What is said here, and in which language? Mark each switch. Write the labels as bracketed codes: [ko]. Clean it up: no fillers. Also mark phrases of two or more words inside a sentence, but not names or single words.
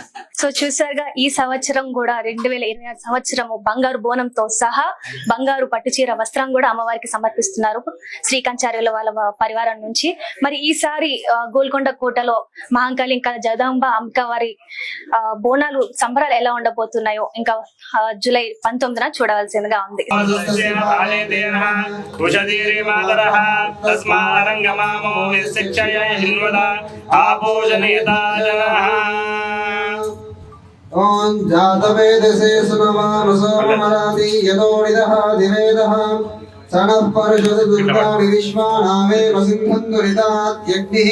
[te] సో చూసారుగా, ఈ సంవత్సరం కూడా 2026 సంవత్సరము బంగారు బోనంతో సహా బంగారు పట్టు చీర వస్త్రం కూడా అమ్మవారికి సమర్పిస్తున్నారు శ్రీకంచార్యుల వాళ్ళ పరివారం నుంచి. మరి ఈసారి గోల్కొండ కోటలో మహంకాళి ఇంకా జగదాంబ అమ్మవారి బోనాలు సంబరాలు ఎలా ఉండబోతున్నాయో ఇంకా జూలై 19న చూడవలసిందిగా ఉంది. [sa] ओम जातवेदसे सुनमानसो मराति यदोनिदः दिवेदः सनः परशुत दुर्गाणि विश्वानामे वसिन्धन्तुरितात्यग्निः